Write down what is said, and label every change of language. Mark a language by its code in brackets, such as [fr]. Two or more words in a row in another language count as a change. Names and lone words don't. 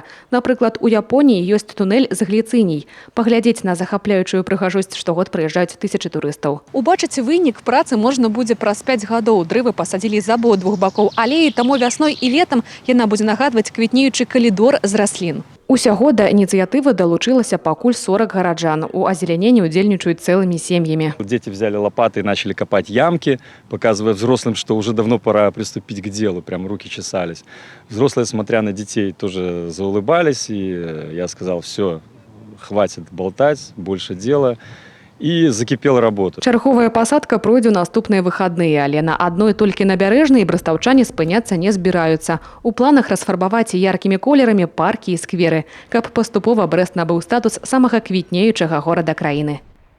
[be] Напрыклад, у Японіі ёсць тунэль з гліцыній. Паглядзець на захапляючую прыгажосць штогод прыязджаюць тысячы турыстаў. Убачыць вынік працы можна будзе праз 5 гадоў. Дрывы пасадзілі з абодвух бакоў алеі, таму вясной і летам яна будзе нагадваць квітнеючы калідор з раслін. Усяго да ініцыятывы далучылася пакуль 40 гараджан. У азеляненні удзельнічаюць цэлымі сем'ямі. [ru] Дети взяли лопаты и начали копать ямки, показывая взрослым, что уже давно пора приступить к делу. Прям руки чесались. Взрослые, смотря на детей, тоже заулыбались. И я сказал, все, хватит болтать, больше дела. [be] І закіпела работа. Чарговая пасадка пройдзе ў наступныя выхадныя, але на адной толькі набярэжнай брэстаўчане спыняцца не збіраюцца. У планах расфарбаваць яркімі колерамі паркі і скверы, каб паступова Брэст набыў статус самага квітнеючага горада краіны.